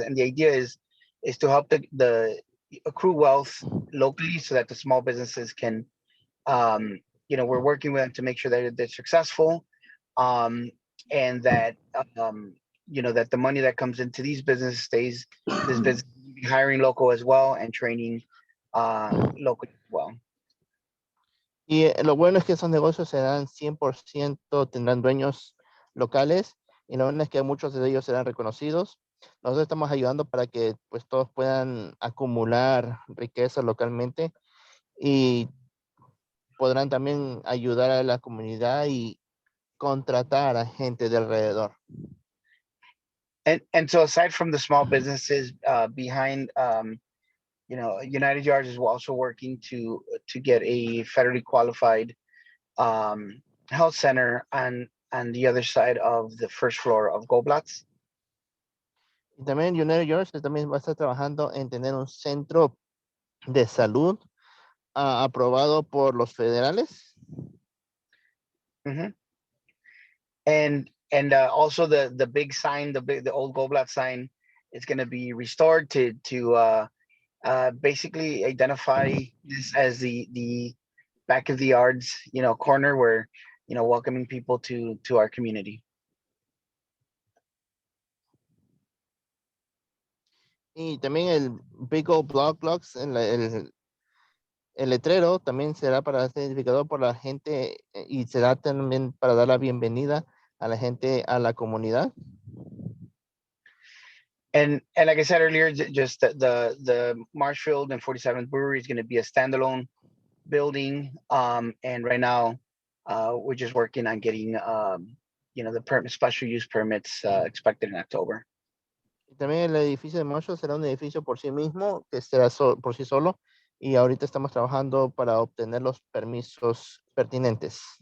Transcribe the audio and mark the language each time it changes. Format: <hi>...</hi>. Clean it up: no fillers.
<en>And the idea is to help the accrue wealth locally so that the small businesses can, we're working with them to make sure that they're successful, and that, that the money that comes into these businesses stays, this business hiring local as well and training local as well.</en> <es>Y lo bueno es que esos negocios serán 100%, tendrán dueños locales, y lo bueno es que muchos de ellos serán reconocidos. Nosotros estamos ayudando para que pues todos puedan acumular riqueza localmente y podrán también ayudar a la comunidad y contratar a gente de alrededor.</es> <en>And so aside from the small businesses behind, United Yards is also working to get a federally qualified health center on the other side of the first floor of Goblatz.</en> <es>Y también United Yards también va a estar trabajando en tener un centro de salud aprobado por los federales. Mm-hmm.</es> <en>And also the big sign, the old Goblatz sign, is going to be restored to basically identify this as the back of the yards, corner where, welcoming people to our community.</en> <es>Y también el Big Old Blocks, el letrero también será para ser identificado por la gente y será también para dar la bienvenida a la gente a la comunidad.</es> <en>And like I said earlier, just the Marshfield and 47th Brewery is going to be a standalone building. And right now, we're just working on getting, the special use permits expected in October.</en> <es>También el edificio de Marshall será un edificio por sí mismo, que será por sí solo, y ahorita estamos trabajando para obtener los permisos pertinentes.</es>